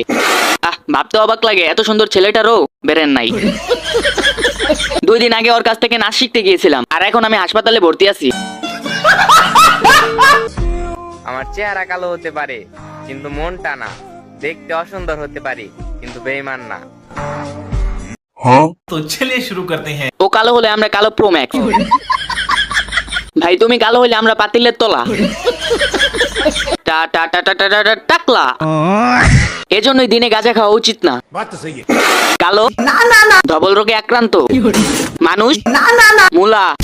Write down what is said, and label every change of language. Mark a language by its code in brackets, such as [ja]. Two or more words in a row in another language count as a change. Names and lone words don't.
[bn] ভাবতে অবাক লাগে, এত সুন্দর ছেলেটারও বেরেন নাই। 2 দিন আগে ওর কাছ থেকে নাচ শিখতে গিয়েছিলাম, আর এখন আমি হাসপাতালে ভর্তি আছি। আমার চেহারা কালো হতে পারে কিন্তু মনটা না। দেখতে অসুন্দর হতে পারি কিন্তু বেঈমান না। [hi] तो चलिए शुरू करते हैं। [bn] ও কালো হলে আমরা কালো [en] pro max. [bn] ভাই তুমি কালো হলে আমরা পাতিলের তলা। টা টা টা টা টা টা টাকলা। এজন্যই দিনে গাঁজা খাওয়া উচিত না। কালো ধবল রোগে আক্রান্ত মানুষ মুলা।